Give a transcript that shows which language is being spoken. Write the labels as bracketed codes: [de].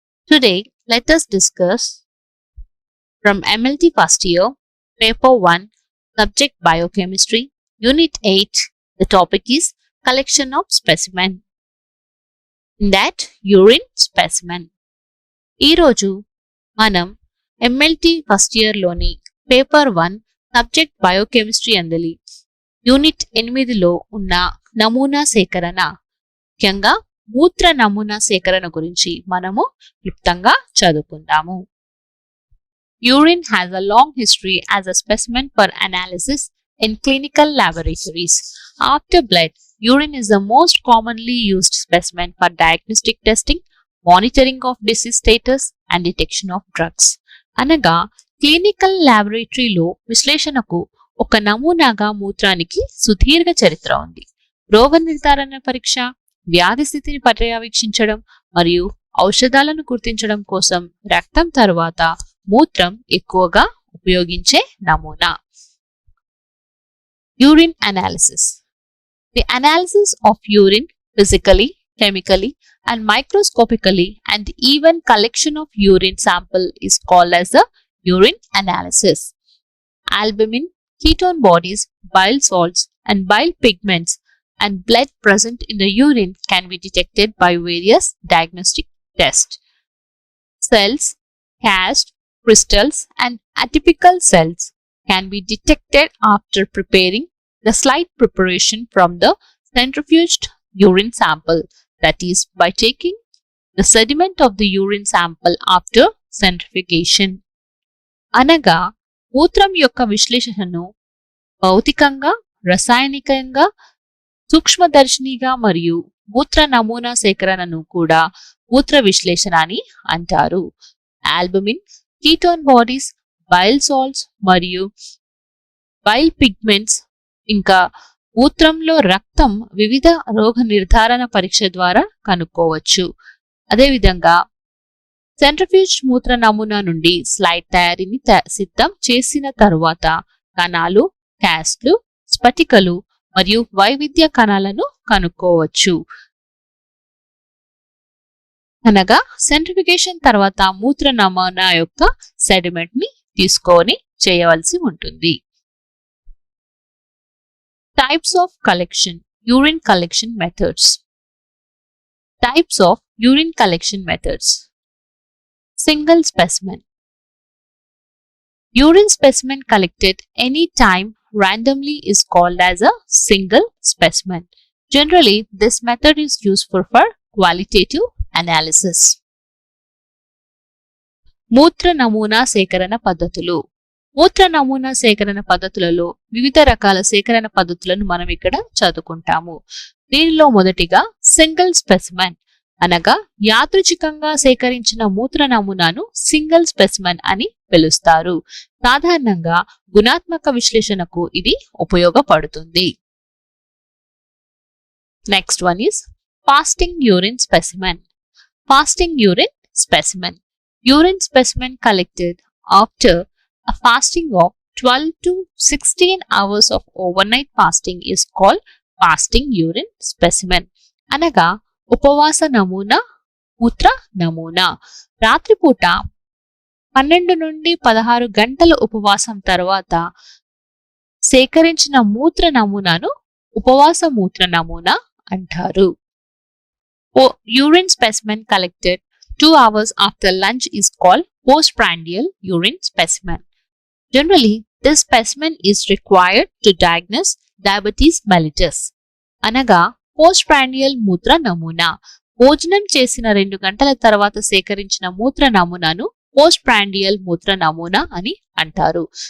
[en] Today, let us discuss from MLT first year, paper 1, subject biochemistry, unit 8, the topic is collection of specimen. In that, urine specimen. [te] ఈ రోజు మనం MLT first year లోని paper 1 subject biochemistry అందలి unit 8లో ఉన్న నమూనా సేకరణ, ముఖ్యంగా మూత్ర నమూనా సేకరణ గురించి మనము క్లుప్తంగా చదువుకుందాము. [en] Urine has a long history as a specimen for analysis in clinical laboratories. After blood, urine is the most commonly used specimen for diagnostic testing, monitoring of disease status and detection of drugs. [te] అనగా clinical ల్యాబొరేటరీలో విశ్లేషణకు ఒక నమూనాగా మూత్రానికి సుదీర్ఘ చరిత్ర ఉంది. రోగ నిర్ధారణ పరీక్ష, వ్యాధి స్థితిని పర్యవేక్షించడం మరియు ఔషధాలను గుర్తించడం కోసం రక్తం తర్వాత మూత్రం ఎక్కువగా ఉపయోగించే నమూనా. [en] Urine analysis. The analysis of urine physically, chemically and microscopically and even collection of urine sample is called as the urine analysis. Albumin, ketone bodies, bile salts and bile pigments and blood present in the urine can be detected by various diagnostic tests. Cells, cast, crystals and atypical cells can be detected after preparing the slight preparation from the centrifuged urine sample, that is by taking the sediment of the urine sample after centrifugation. [te] అనగా మూత్రం యొక్క విశ్లేషణను భౌతికంగా, రసాయనికంగా, సూక్ష్మదర్శినిగా మరియు మూత్ర నమూనా సేకరణను కూడా మూత్ర విశ్లేషణ అని అంటారు. Albumin, ketone bodies, bile salts మరియు బైల్ పిగ్మెంట్స్ ఇంకా మూత్రంలో రక్తం వివిధ రోగ నిర్ధారణ పరీక్ష ద్వారా కనుక్కోవచ్చు. అదేవిధంగా సెంట్రిఫ్యూజ్ మూత్ర నమూనా నుండి స్లైడ్ తయారీని సిద్ధం చేసిన తరువాత కణాలు, క్యాస్ట్లు, స్ఫటికలు మరియు వైవిధ్య కణాలను కనుక్కోవచ్చు. అనగా సెంట్రిఫికేషన్ తర్వాత మూత్ర నమూనా యొక్క సెడిమెంట్ ని తీసుకొని చేయవలసి ఉంటుంది. [en] Types of collection, urine collection methods. Types of urine collection methods. Single specimen. Urine specimen collected any time randomly is called as a single specimen. Generally, this method is useful for qualitative analysis. [te] మూత్ర నమూనా సేకరణ పద్ధతులు. మూత్ర నమూనా సేకరణ పద్ధతులలో వివిధ రకాల సేకరణ పద్ధతులను మనం ఇక్కడ చదువుకుంటాము. దీనిలో మొదటిగా సింగిల్ స్పెసిమెన్, అనగా యాదృచ్ఛికంగా సేకరించిన మూత్ర నమూనాను సింగిల్ స్పెసిమెన్ అని పిలుస్తారు. సాధారణంగా గుణాత్మక విశ్లేషణకు ఇది ఉపయోగపడుతుంది. [en] Next one is fasting urine specimen. Fasting urine specimen. Urine specimen collected after a fasting of 12 to 16 hours of overnight fasting is called fasting urine specimen. [te] అనగా ఉపవాస నమూనా, మూత్ర నమూనా. రాత్రిపూట 12 నుండి 16 గంటల ఉపవాసం తర్వాత సేకరించిన మూత్ర నమూనాను ఉపవాస మూత్ర నమూనా అంటారు. [en] Urine specimen collected 2 hours after lunch is called postprandial urine specimen. Generally, this specimen is required to diagnose diabetes mellitus. [te] అనగా postprandial మూత్ర నమూనా. భోజనం చేసిన 2 గంటల తర్వాత సేకరించిన మూత్ర నమూనాను postprandial మూత్ర నమూనా అని అంటారు.